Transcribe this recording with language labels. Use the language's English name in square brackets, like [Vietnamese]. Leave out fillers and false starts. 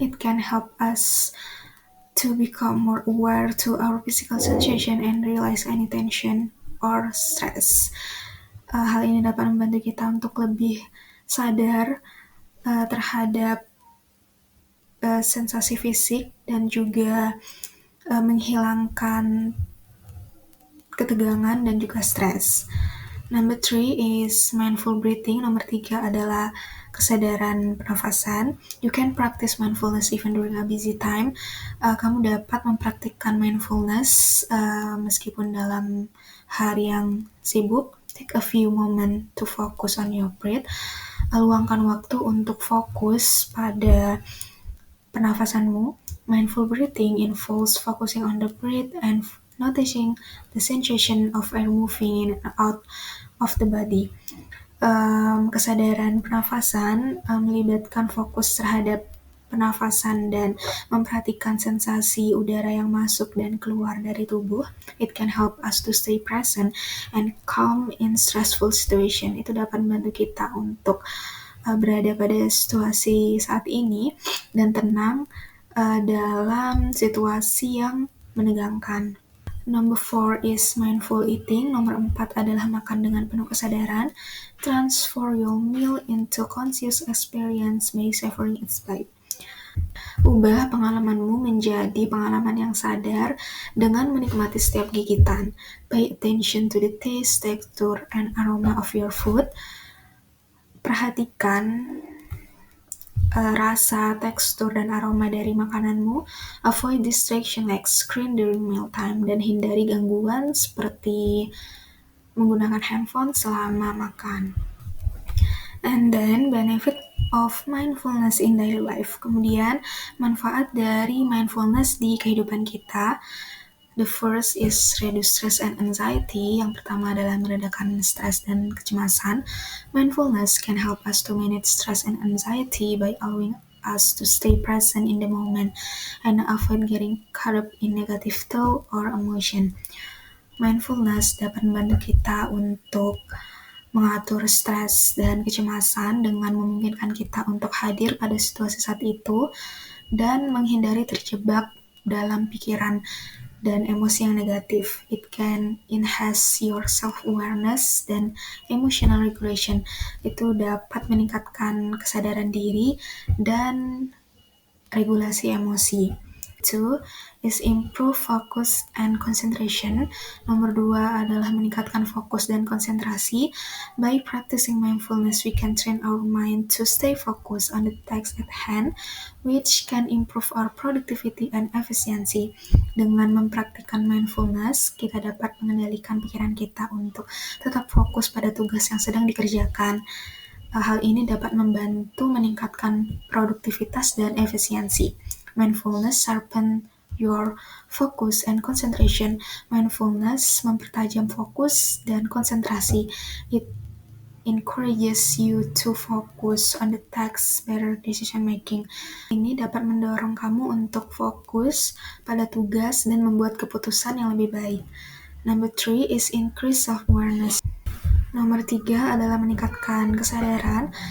[English] It can help us to become more aware to our physical sensation and realize any tension or stress. [Indonesian] Hal ini dapat membantu kita untuk lebih sadar terhadap sensasi fisik dan juga menghilangkan ketegangan dan juga stres. [English] Number 3 is mindful breathing. [Indonesian] Nomor 3 adalah kesadaran pernafasan. [English] You can practice mindfulness even during a busy time. [Indonesian] Kamu dapat mempraktikkan mindfulness meskipun dalam hari yang sibuk. [English] Take a few moments to focus on your breath. [Indonesian] Luangkan waktu untuk fokus pada pernafasanmu. [English] Mindful breathing involves focusing on the breath and noticing the sensation of air moving in and out of the body. [Indonesian] Kesadaran pernafasan melibatkan fokus terhadap pernafasan dan memperhatikan sensasi udara yang masuk dan keluar dari tubuh. [English] It can help us to stay present and calm in stressful situation. [Indonesian] Itu dapat membantu kita untuk berada pada situasi saat ini dan tenang dalam situasi yang menegangkan. [English] Number 4 is mindful eating. [Indonesian] Nomor 4 adalah makan dengan penuh kesadaran. [English] Transform your meal into conscious experience by savoring its bite. [Indonesian] Ubah pengalamanmu menjadi pengalaman yang sadar dengan menikmati setiap gigitan. [English] Pay attention to the taste, texture, and aroma of your food. [Indonesian] Perhatikan rasa, tekstur, dan aroma dari makananmu. [English] Avoid distraction like screen during mealtime [Indonesian] dan hindari gangguan seperti menggunakan handphone selama makan. [English] And then benefit of mindfulness in daily life. [Indonesian] Kemudian manfaat dari mindfulness di kehidupan kita. [English] The first is reduce stress and anxiety. [Indonesian] Yang pertama adalah meredakan stres dan kecemasan. [English] Mindfulness can help us to manage stress and anxiety by allowing us to stay present in the moment and avoid getting caught up in negative thought or emotion. [Indonesian] Mindfulness dapat membantu kita untuk mengatur stres dan kecemasan dengan memungkinkan kita untuk hadir pada situasi saat itu dan menghindari terjebak dalam pikiran dan emosi yang negatif. [English] It can enhance your self-awareness dan emotional regulation. [Indonesian] Itu dapat meningkatkan kesadaran diri dan regulasi emosi. [English] 2 is improve focus and concentration. [Indonesian] Nomor 2 adalah meningkatkan fokus dan konsentrasi. [English] By practicing mindfulness, we can train our mind to stay focused on the task at hand, which can improve our productivity and efficiency. [Indonesian] Dengan mempraktikkan mindfulness, kita dapat mengendalikan pikiran kita untuk tetap fokus pada tugas yang sedang dikerjakan. Hal ini dapat membantu meningkatkan produktivitas dan efisiensi. [English] Mindfulness sharpen your focus and concentration. [Indonesian] Mindfulness mempertajam fokus dan konsentrasi. [English] It encourages you to focus on the task, better decision making. [Indonesian] Ini dapat mendorong kamu untuk fokus pada tugas dan membuat keputusan yang lebih baik. [English] Number 3 is increase self-awareness. [Indonesian] Nomor 3 adalah meningkatkan kesadaran.